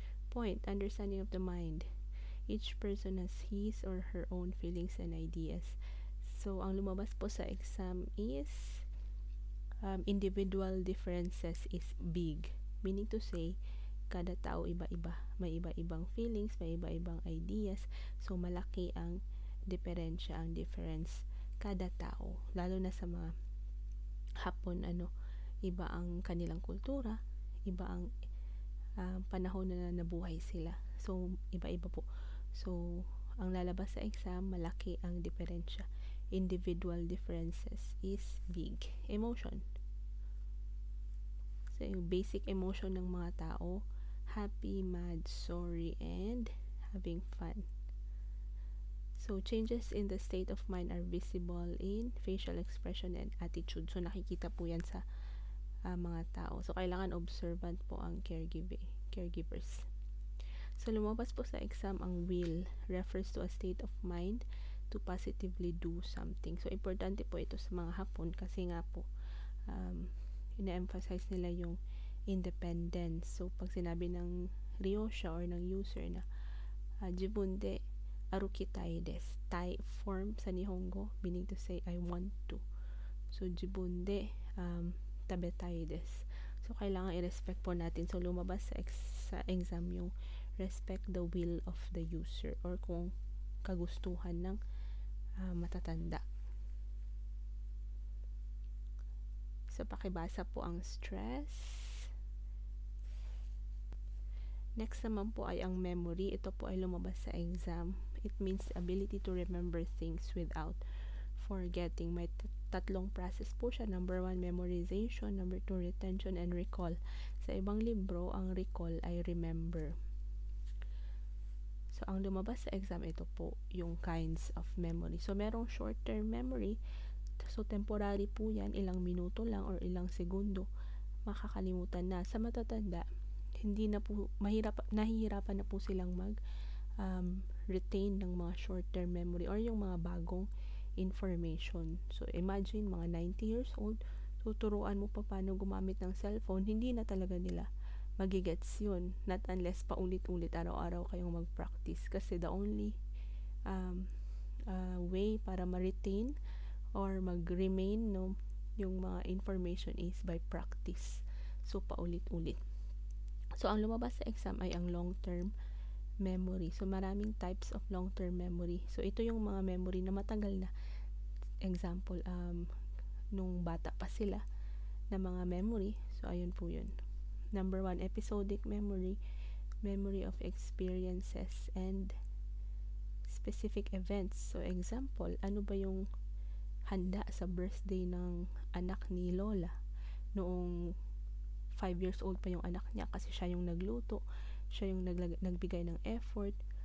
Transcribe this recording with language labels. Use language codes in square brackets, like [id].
[en] Point, understanding of the mind. Each person has his or her own feelings and ideas. [tl] So, ang lumabas po sa exam is [en] individual differences is big. Meaning to say, [tl] kada tao iba-iba. May iba-ibang feelings, may iba-ibang ideas. So, malaki ang diferensya, ang difference kada tao. Lalo na sa mga Hapon, iba ang kanilang kultura, iba ang panahon na nabuhay sila. So, iba-iba po. So, ang lalabas sa exam, malaki ang diferensya. [en] Individual differences is big. Emotion. So, yung basic emotion ng mga tao, happy, mad, sorry, and having fun. So, changes in the state of mind are visible in facial expression and attitude. [tl] So, nakikita po yan sa mga tao. So, kailangan observant po ang caregivers. So, lumabas po sa exam ang [en] will refers to a state of mind to positively do something. [tl] So, importante po ito sa mga Hapon kasi nga po, ina-emphasize nila yung independence. So, pag sinabi ng ryosha or ng user na [ja] jibunde arukitai desu, [tl] tai form sa Nihongo, [en] meaning to say, I want to. [tl] So, [ja] jibunde tabetai desu. [tl] So, kailangan i-respect po natin. [en] So, lumabas sa exam yung respect the will of the user or [tl] kung kagustuhan ng matatanda. So, pakibasa po ang stress. Next naman po ay ang memory. Ito po ay lumabas sa exam. [en] It means the ability to remember things without forgetting. [tl] May tatlong process po siya. Number 1, memorization. [en] Number 2, retention and recall. [tl] Sa ibang libro, ang recall ay remember. So, ang lumabas sa exam, ito po yung [en] kinds of memory. [tl] So, merong short-term memory. So, temporary po yan. Ilang minuto lang or ilang segundo. Makakalimutan na. Sa matatanda, hindi na po, nahihirapan na po silang retain ng mga short-term memory or yung mga bagong information. So, imagine, mga 90 years old, tuturuan mo pa paano gumamit ng cellphone, hindi na talaga nila magigets yun. [en] Not unless [tl] paulit-ulit, araw-araw kayong mag-practice. Kasi [en] the only way [tl] para ma-retain or mag-remain yung mga information [en] is by practice. [tl] So, paulit-ulit. So, ang lumabas sa exam ay ang long-term memory. [en] So, maraming types of long-term memory. [tl] So, ito yung mga memory na matagal na. Example, nung bata pa sila na mga memory. So, ayun po yun. [en] Number 1, episodic memory. Memory of experiences and specific events. [tl] So, example, ano ba yung handa sa birthday ng anak ni Lola? Noong 5 years old pa yung anak niya kasi siya yung nagluto. Siya yung nagbigay ng effort.